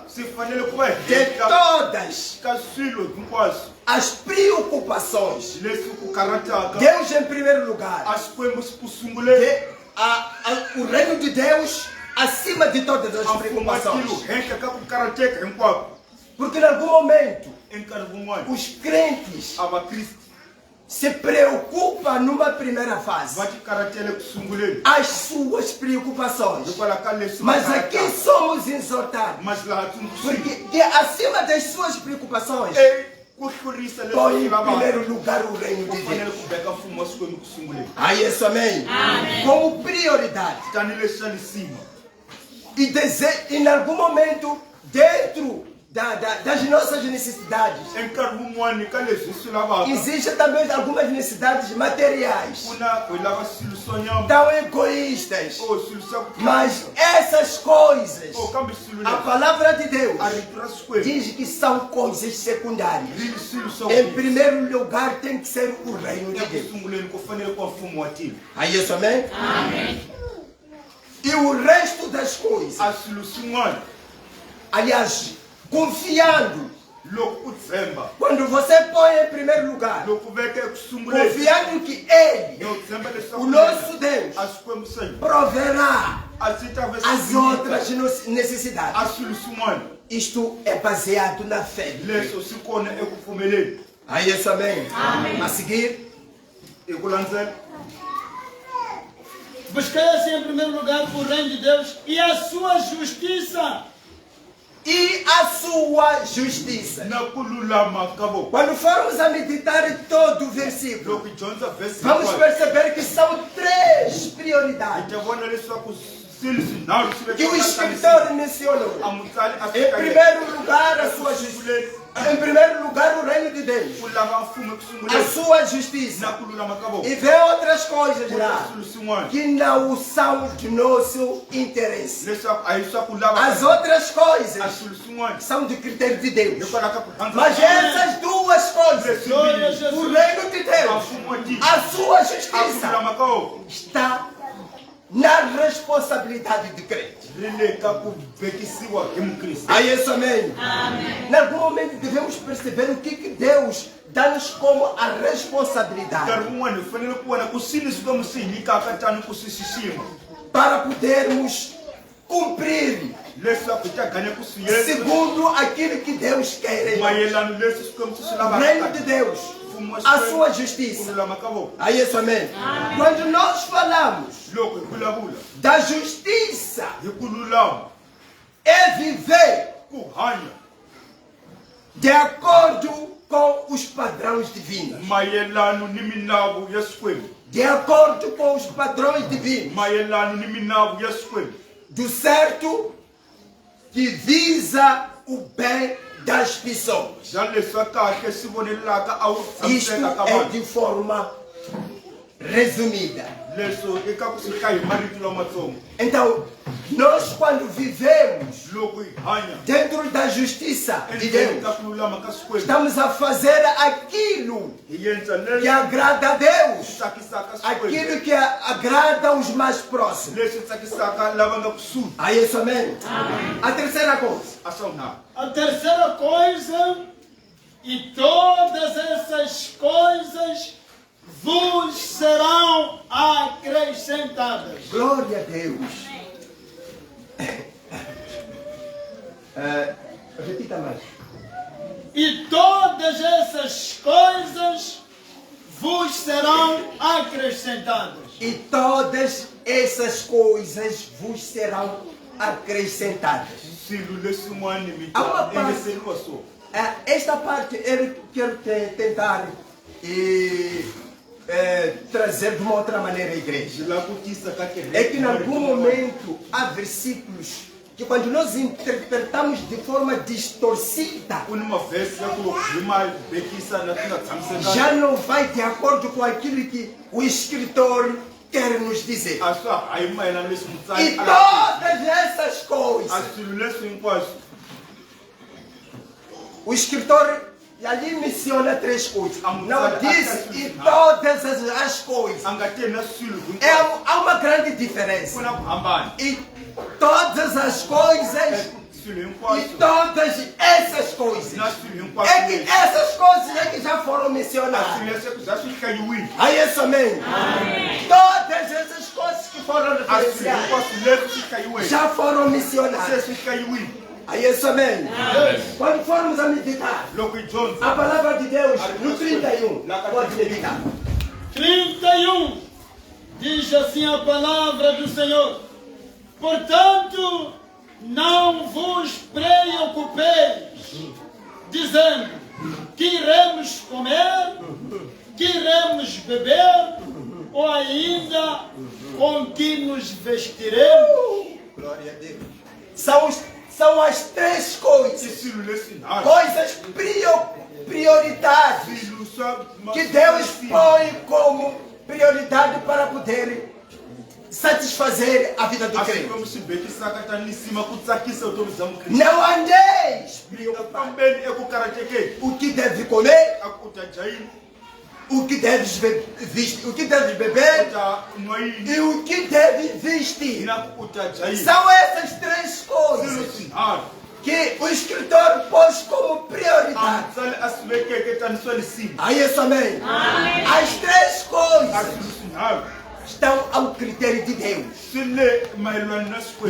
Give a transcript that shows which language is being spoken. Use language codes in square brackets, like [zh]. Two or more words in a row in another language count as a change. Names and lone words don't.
[ts] swi fanele ku va [pt] de [ts] henhla [pt] todas [ts] ka swilo hinkwaswo [pt] as preocupações. [ts] leswi ku karhataka [pt] Deus em primeiro lugar. [ts] a Xikwembu ku sunguleni [pt] O reino de Deus acima de todas as [ts] a mfumo wa tilo [pt] preocupações. [ts] henhla ka ku karhateka hinkwako. [pt] Porque em algum momento [ts] Enkarhi wun'wana [pt] os crentes [ts] a vakriste [pt] se preocupam numa primeira fase [ts] va ti karhatele ku sunguleni [pt] as suas preocupações. [ts] hikwalaho ka leswi va [pt] Mas aqui [ts] karhataka. [pt] somos exortados. [ts] Mas laha tsundzuxiwa [pt] Porque que acima das suas preocupações, [ts] ku hlurisa leswi [pt] põe [ts] swi [pt] em [ts] lavaka [pt] primeiro lugar o reino [ts] ku [pt] de [ts] fanele [pt] Deus. [ts] ku veka mfumo wa Xikwembu ku sunguleni [pt] Aí isso, amém? Como prioridade. [ts] tanihileswi swa lisima [pt] E em algum momento, dentro das nossas necessidades, [ts] enkarhi wun'wani ka leswi swi lavaka [pt] existem também algumas necessidades materiais, [ts] ku na hi lava swilo swo nyama [pt] tão egoístas. [ts] swilo swa ku [pt] Mas essas coisas, [ts] kambe swilo a leswi [pt] palavra de Deus [ts] a rito ra Xikwembu [pt] diz que são coisas secundárias. [ts] ri swilo swa [pt] Em [ts] ku [pt] primeiro lugar tem que ser o reino de [ts] eku [pt] Deus. [ts] sunguleni ku fanele ku va mfumo wa tilo. [pt] Aí isso, amém? E o resto das coisas, [ts] A swilo swin'wana [pt] aliás, confiando, [ts] loko u tshemba [pt] quando você põe em primeiro lugar, [ts] loko u veka eku sunguleni [pt] confiando que Ele, [ts] no tshemba leswaku [pt] o nosso Deus, [ts] a Xikwembu xa hina [pt] proverá [ts] a swi ta va [pt] as [ts] swi [pt] outras [ts] nyika [pt] necessidades. [ts] a swilo swin'wana [pt] Isto é baseado na fé. [ts] leswo swi kona eku pfumeleni [pt] Aí isso, amém? A seguir, [ts] hi ku landzela [pt] buscai assim em primeiro lugar o reino de Deus e a sua justiça. e a sua justiça. [ts] na ku lulama ka vona. [pt] Quando formos a meditar todo o versículo, [ts] Loko hi dyondza vhesi [pt] vamos perceber que são três [ts] hi [pt] prioridades [ts] ta vona leswaku swilo swinharhu swi [pt] que o [ts] vekaka [pt] escritor mencionou. [ts] a mutsari a [pt] Em primeiro lugar, a sua justiça. Em primeiro lugar, o reino de Deus, [ts] ku lava mfumo eku a sunguleni [pt] sua justiça. [ts] na ku lulama ka vona [pt] E vê outras coisas [ts] ku na [pt] lá [ts] swilo swin'wana [pt] que não são de nosso interesse. [ts] leswaku a hi swa ku lava [pt] As outras [ts] a [pt] coisas [ts] swilo swin'wana [pt] são de critério de Deus. [ts] hikwalaho ka ku rhandza [pt] Mas [ts] ka Deus. [pt] essas duas coisas, Glória a o Jesus. reino de [ts] a [pt] Deus, [ts] mfumo wa tiko [pt] a sua [ts] a ku [pt] justiça, [ts] lulama ka wona vutoho [pt] está na responsabilidade de crente. [ts] ri le ka ku vekisiwa hi mukriste. [pt] A isso, amém. Em algum momento devemos perceber o que Deus dá-nos como a responsabilidade [ts] Nkarhi wun'wana hi fanele ku vona ku swi leswi ka mi swi nyikaka tani ku swi xixima [pt] para podermos cumprir [ts] leswaku hi ta ganya ku swi endla [pt] segundo aquilo que Deus quer. em nós. [ts] mayelana leswi swi kwembu swi [pt] O reino de [ts] lavaka [pt] Deus, [ts] mfumo wa a Xikwembu, [pt] sua [ts] ku [pt] justiça. [ts] lulama ka vona. [pt] A isso, amém. Quando nós falamos [ts] Loko hi vulavula [pt] da justiça, [ts] hi ku lulama [pt] é viver [ts] ku hanya [pt] de acordo com os padrões divinos. [ts] mayelano ni minawu ya Xikwembu, [pt] De acordo com os padrões divinos. [ts] mayelano ni minawu ya Xikwembu, [pt] Do certo que visa o bem das pessoas. [ts] bya leswi kahle swi vonelaka a wu [pt] Isto [ts] tshamiseka ka [pt] é [ts] vanhu. [pt] de forma resumida. [ts] Leswo eka ku swi ka hi marito lamatsongo. [pt] Então, nós quando vivemos [ts] Loko hi hanya [pt] dentro da justiça de [ts] endzeni [pt] Deus, [ts] ka ku lulama ka Xikwembu, [pt] estamos a fazer aquilo [ts] hi endla [pt] que [ts] leswi [pt] agrada a Deus, [ts] tsakisaka Xikwembu, [pt] aquilo que agrada os mais próximos. [ts] leswi tsakisaka lava nga kusuhi. [pt] A isso, amém? A terceira coisa, [ts] A swa vunharhu, [pt] A terceira coisa, e todas essas coisas vos serão acrescentadas. glória a Deus. Repita mais. E todas essas coisas vos serão acrescentadas. E todas essas coisas vos serão acrescentadas. [ts] swilo leswin'wana mi [pt] A uma [ts] ta [pt] parte- [ts] engeseriwa swona. [pt] Esta parte eu quero tentar trazer de uma outra maneira a igreja. [ts] Byi lava ku tisa ka kereke. [pt] É que em algum momento há versículos que quando nós interpretamos de forma distorcida, [ts] Ku ni mavhesi ya ku hi ma vekisa na ti nga tshamisekanga. [pt] já não vai de acordo com aquilo que o escritor quer nos dizer. [ts] A swa hayi mayelana leswi [pt] E [ts] mutsari [pt] todas essas [ts] a [pt] coisas, [ts] swilo leswi hinkwaswo [pt] o escritor ali menciona três coisas. Não diz e todas as coisas. [ts] a nga teni na swilo hinkwaswo. [pt] Há uma grande [ts] Ku [pt] diferença. [ts] na ku hambana. [pt] E todas as coisas [ts] Swilo [pt] e [ts] hinkwaswo [pt] todas essas coisas. [ts] na swilo [pt] É que [ts] hinkwaswo. [pt] essas coisas é que já foram [ts] A [pt] mencionadas. [ts] swilo leswi za swi hlayiwile. [pt] Aí isso, amém. Todas essas coisas que foram [ts] A swilo [pt] referenciadas [ts] hinkwaswo leswi swi hlayiweke. [pt] já foram [ts] Se [pt] mencionadas. [ts] swi hlayiwile. [pt] Aí isso, amém. Quando formos a meditar, [ts] Loko hi dyondza. [pt] a palavra de Deus no 31, pode meditar. 31 diz assim a palavra do Senhor: portanto, não vos preocupeis, dizendo que iremos comer, que iremos beber, ou ainda com que nos vestiremos. Glória a Deus. São as três [ts] I [pt] coisas, [ts] swilo leswi nharhu. [pt] coisas prioritárias [ts] Swilo swa [pt] que Deus põe como prioridade para poder satisfazer a vida do [ts] a [pt] crente. [ts] Xikwembu xi bekisaka tanihi nsima ku tsakisa vutomi bya mukriste. [pt] Não andeis [ts] Mi nga [pt] preocupados. [ts] fambeni eku karhatekeni. [pt] O que deve comer, [ts] A ku ta dya yini, [pt] o que deves vestir, o que deves [ts] u [pt] beber [ts] ta nwa yini, [pt] e o que deve vestir. [ts] na ku u ta dya yini. [pt] São essas três [ts] Swilo [pt] coisas [ts] swinharhu. [pt] que o escritor pôs como [ts] A [pt] prioridade. [ts] mutsali a swi vekeke tanihi swa le nsima. [pt] Aí isso, amém. As três [ts] A [pt] coisas [ts] swilo swinharhu [pt] estão ao critério de Deus. [ts] swi le mayelana na Xikwembu.